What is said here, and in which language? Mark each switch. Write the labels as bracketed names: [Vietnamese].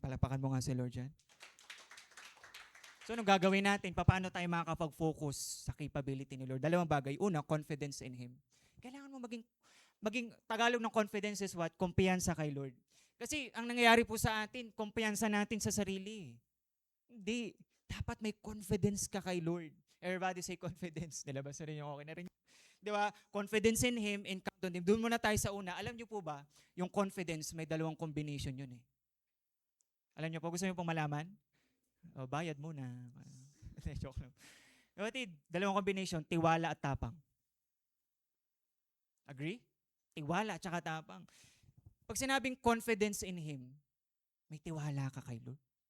[Filipino] Palapakan mo nga si Lord dyan. So, anong gagawin natin? Paano tayo makakapag-focus sa capability ni Lord? Dalawang bagay. Una, [English] confidence in Him. [Filipino] Kailangan mo maging Tagalog ng [English] confidence is what? [Filipino] Kumpiyansa kay Lord. Kasi ang nangyayari po sa atin, kumpiyansa natin sa sarili. Hindi. Dapat may confidence ka kay Lord. [English] Everybody say confidence. [Filipino] Nilabas na rin yung okay na rin. Di ba? [English] Confidence in Him and count on Him. [Filipino] Doon muna tayo sa una. Alam niyo po ba, yung confidence, may dalawang combination yun eh. Alam niyo po, gusto niyo pong malaman? O, bayad muna. Joke lang. Kapatid, dalawang combination, tiwala at tapang. Agree? Tiwala at saka tapang. Pag sinabing [English] confidence in Him, [Filipino] may tiwala ka kay Lord.